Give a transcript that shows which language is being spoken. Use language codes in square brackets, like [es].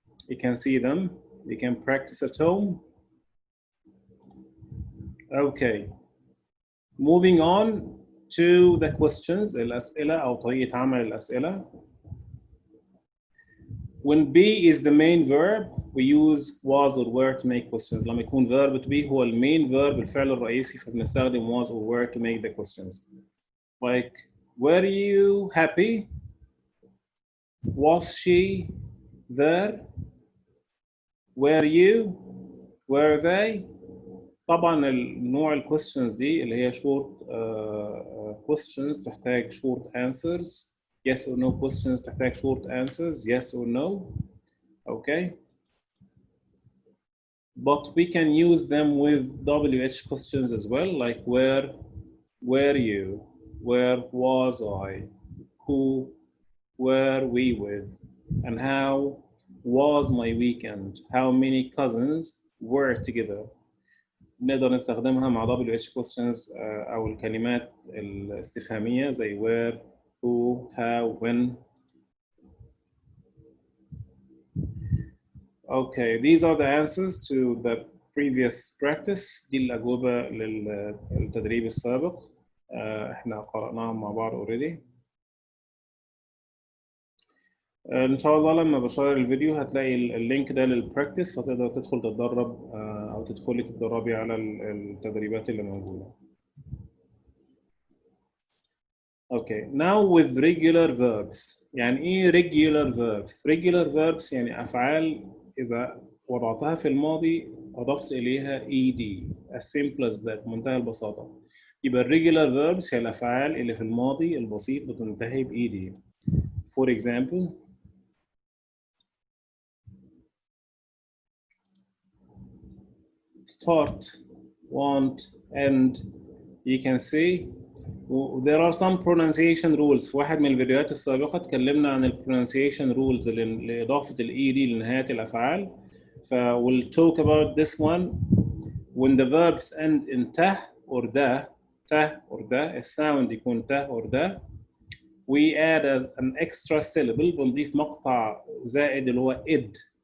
[en] You can see them, you can practice at home. Okay, moving on to the questions. [ar] الأسئلة أو طريقة عمل الأسئلة. [en] When be is the main verb, we use was or were to make questions. [ar] لما يكون [en] verb to be [ar] هو المين [en] verb [ar] الفعل الرئيسي فبنستخدم [en] was or were to make the questions. Like, were you happy? Was she there? Were you? Were they? [ar] طبعا النوع الquestions دي اللي هي short questions تحتاج short answers. [en] Yes or no questions [ar] تحتاج [en] short answers. Yes or no. Okay. But we can use them with WH questions as well, like where were you? Where was I? Who were we with? And how was my weekend? How many cousins were together? [ar] نقدر نستخدمها مع WH questions أو الكلمات الاستفهامية زي where, who, how, when. [en] Okay, these are the answers to the previous practice. [ar] دي الأجوبة للتدريب السابق. احنا قرأناهم مع بعض already. ان شاء الله لما بشير الفيديو هتلاقي اللينك ده للبراكتس فتقدر تدخل تتدرب او تدخلي تتدربي على التدريبات اللي موجودة. [en] Okay, now with regular verbs. [ar] يعني ايه regular verbs؟ regular verbs يعني أفعال إذا وضعتها في الماضي أضفت إليها ed. [en] as simple as that. [ar] منتهى البساطة. يبقى regular verbs هي الأفعال اللي في الماضي البسيط بتنتهي ed. [en] For example, start, want, end. You can see there are some pronunciation rules. [ar] في واحد من الفيديوهات السابقة اتكلمنا عن ال pronunciation rules لإضافة ال ed لنهاية الأفعال. [en] we'll talk about this one. When the verbs end in ته or ده, [ar] الساوند يكون [en] ته or ده, we add an extra syllable. [ar] بنضيف مقطع زائد اللي هو id.